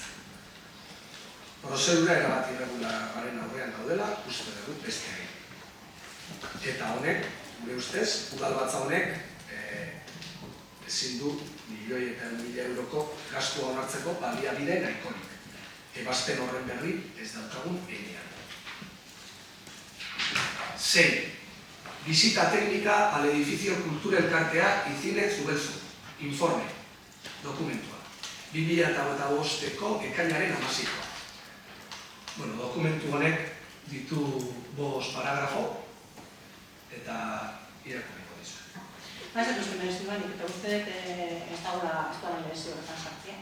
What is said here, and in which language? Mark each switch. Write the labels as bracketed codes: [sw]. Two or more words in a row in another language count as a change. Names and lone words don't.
[eu] Prozedura erabat irregularraren aurrean gaudela, uste dugu beste egin. Eta honek, gure ustez, udalbatza honek ezin du 1.000.000 euroko gastua onartzeko baliabide nahikorik. Ebazpen horren berri ez daukagun enean. 6. [es] Visita técnica al edificio Kultura Elkartea y Cine Zubelzu. Informe. dokumentua. [eu] 2025ko ekainaren 16koa. Dokumentu honek ditu 5 paragrafo eta irakurriko dizuet. Ez dut uste merezi banik, eta uste ez dagoela merezi horretan sartzea.